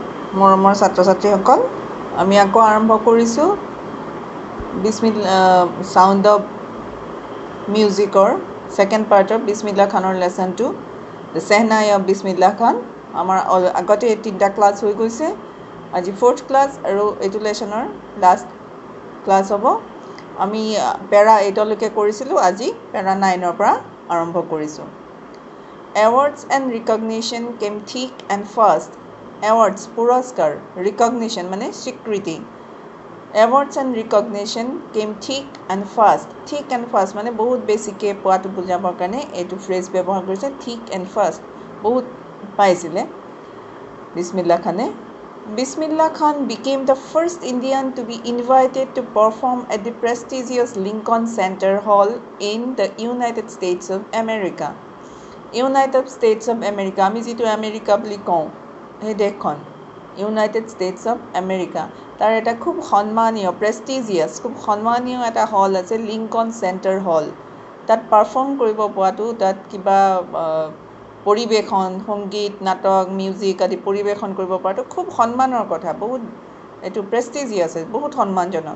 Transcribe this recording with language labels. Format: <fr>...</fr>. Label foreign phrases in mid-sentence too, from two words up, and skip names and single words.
<as>মৰমৰ ছাত্ৰ ছাত্ৰীসকল, আমি আকৌ আৰম্ভ কৰিছোঁ চাউণ্ড অফ মিউজিকৰ</as> <en>second partৰ</en> <as>বিছমিল্লা খানৰ লেচন 2 দ্য চেহনাই অফ বিছমিল্লা খান। আমাৰ আগতে 3টা ক্লাছ হৈ গৈছে, আজি 4th ক্লাছ আৰু এইটো লেচনৰ</as> <en>last class</en> <as>হ'ব। আমি পেৰা 8লৈকে কৰিছিলোঁ, আজি পেৰা 9ৰ পৰা আৰম্ভ কৰিছোঁ।</as> <en>Awards and recognition came thick and fast.</en> <as>Awards পুৰস্কাৰ, recognition মানে স্বীকৃতি।</as> <en>Awards and recognition came thick and fast. Thick and fast</en> <as>মানে বহুত বেছিকৈ পোৱাটো বুজাবৰ কাৰণে এইটো ফ্ৰেজ ব্যৱহাৰ কৰিছে,</as> <en>thick and fast,</en> <as>বহুত পাইছিলে বিছমিল্লা খানে।</as> <en>Bismillah Khan became the first Indian to be invited to perform at the prestigious Lincoln Center Hall in the United States of America.</en> <as>ইউনাইটেড ষ্টেটছ অফ আমেৰিকা, আমি যিটো আমেৰিকা বুলি কওঁ সেই দেশখন ইউনাইটেড ষ্টেটছ অফ আমেৰিকা, তাৰ এটা খুব সন্মানীয় প্ৰেষ্টিজিয়াছ খুব সন্মানীয় এটা হল আছে, লিংকন চেণ্টাৰ হল। তাত পাৰফৰ্ম কৰিব পোৱাটো, তাত কিবা পৰিৱেশন, সংগীত, নাটক, মিউজিক আদি পৰিৱেশন কৰিব পৰাটো খুব সন্মানৰ কথা, বহুত এইটো প্ৰেষ্টিজিয়াছ, বহুত সন্মানজনক।</as>